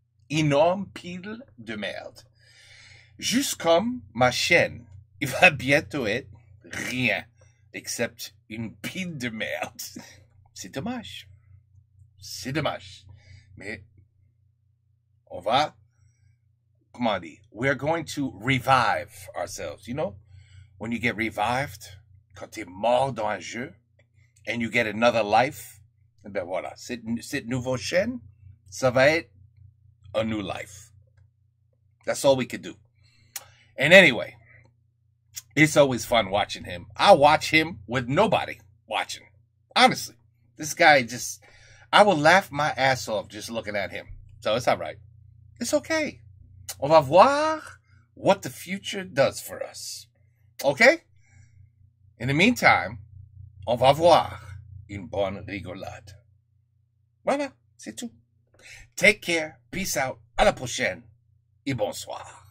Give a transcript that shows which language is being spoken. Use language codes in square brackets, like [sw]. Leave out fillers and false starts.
[fr] Énorme pile de merde. Juste comme ma chaîne, il va bientôt être rien, except une pile de merde. C'est dommage. Mais on va, comment dire, [en] we're going to revive ourselves, you know? when you get revived, [fr] quand t'es mort dans un jeu, [en] and you get another life, [fr] ben voilà, cette nouveau chaîne, ça va être [en] a new life. That's all we could do. And anyway, it's always fun watching him. I watch him with nobody watching. Honestly, this guy just, I will laugh my ass off just looking at him. So it's all right. It's okay. [fr] On va voir [en] what the future does for us. Okay? In the meantime, [fr] on va voir une bonne rigolade. Voilà, c'est tout. [en] Take care, peace out, [fr] à la prochaine et bonsoir.